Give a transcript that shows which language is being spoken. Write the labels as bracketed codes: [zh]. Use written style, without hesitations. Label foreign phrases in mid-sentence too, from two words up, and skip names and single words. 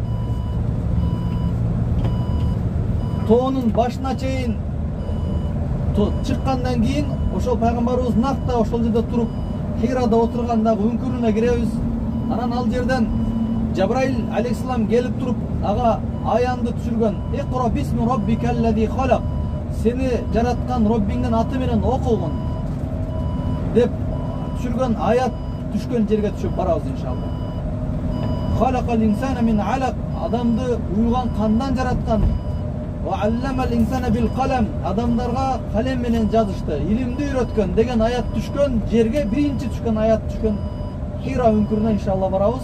[ky] Тоонун башына чейин чыккандан кийин ошол пайгамбарыбыз накта ошол жерде туруп Хирада отургандагы үңкүрүнө киребиз. Анан ал жерден Жабраил алейхиссалам келип туруп ага аянды түшүргөн. [ar] اقرأ باسم ربك الذي خلق. [ky] Сени жараткан Роббиңдин аты менен окугун деп түшүргөн аят түшкөн жерге түшүп барабыз иншалла. [ar] خلق الإنسان من علق. [ky] Адамды уйган кандан жараткан. [ar] وعلم الإنسان بالقلم. [ky] Адамдарга калем менен жазышты, илимди үйрөткөн деген аят түшкөн жерге биринчи түшкөн аят түшкөн Хира үңкүрүнө иншалла барабыз.